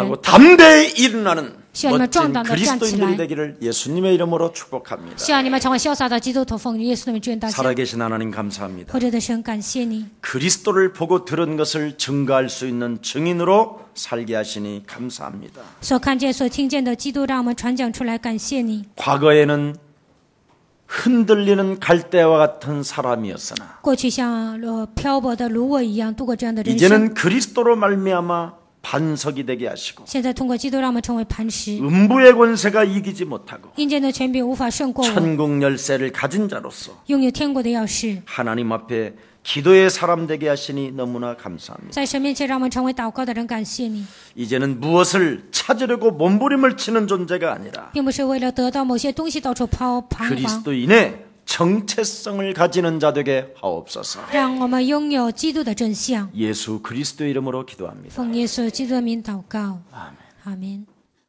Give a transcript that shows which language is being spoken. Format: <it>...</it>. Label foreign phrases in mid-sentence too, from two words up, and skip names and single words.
<ko>하고 담대히 일어나는 멋진 그리스도인들이 그리스도인들이 되기를 예수님의 이름으로 축복합니다.</ko> <zh>希望你们成为潇洒的基督徒，奉耶稣的名祝愿大家。</zh> <ko>살아계신 하나님 감사합니다.</ko> <zh>活着的神，感谢你，</zh> <ko>그리스도를 보고 들은 것을 증거할 수 있는 증인으로 살게 하시니 감사합니다.</ko> <zh>所看见、所听见的基督，让我们传讲出来，感谢你。</zh> <ko>과거에는 흔들리는 갈대와 같은 사람이었으나</ko> <zh>过去像漂泊的芦苇一样度过这样的人生，</zh> <ko>이제는 그리스도로 말미암아 반석이 되게 하시고</ko> <zh>现在通过基督，让我们成为磐石。</zh> <ko>음부의 권세가 이기지 못하고</ko> <zh>阴间的权柄无法胜过我，</zh> <ko>천국 열쇠를 가진 자로서</ko> <zh>拥有天国的钥匙，</zh> <ko>하나님 앞에 기도의 사람 되게 하시니 너무나 감사합니다.</ko> <zh>在神面前让我们成为祷告的人，感谢你，</zh> <ko>이제는 무엇을 찾으려고 몸부림을 치는 존재가 아니라</ko> <zh>并不是为了得到某些东西到处彷徨，</zh> <ko>그리스도인의 정체성을 가지는 자 되게 하옵소서.</ko> <zh>让我们拥有基督的真相。</zh> <ko>예수 그리스도 이름으로 기도합니다.</ko> <zh>奉耶稣基督的名祷告，</zh> <ko>아멘.</ko> <zh>阿门。</zh>